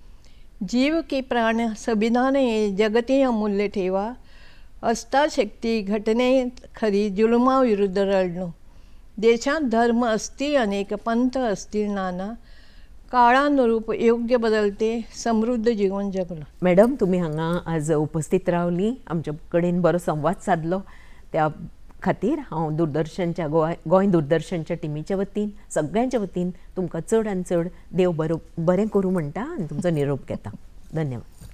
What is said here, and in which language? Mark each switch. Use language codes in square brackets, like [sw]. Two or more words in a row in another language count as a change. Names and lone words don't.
[mr] जीव की प्राण संविधान हे जगती अमूल्य ठेवा. असता शक्ती घटने खरी जुलमाविरुद्ध रडलो. देशात धर्म असती अनेक, पंथ असतील नाना, काळानुरूप योग्य बदलते, समृद्ध जीवन जगलं. [kok] मॅडम, तुम्ही हांगा आज उपस्थित रावली, आमचे कडेन बरो संवाद साधलो, त्या खातीर हांव दूरदर्शनच्या गोंय दूरदर्शनच्या टिमीच्या वतीन सगळ्यांच्या वतीन तुमकां चड आनी चड देव बरें करूं म्हणटा आनी तुमचो निरोप घेता. धन्यवाद.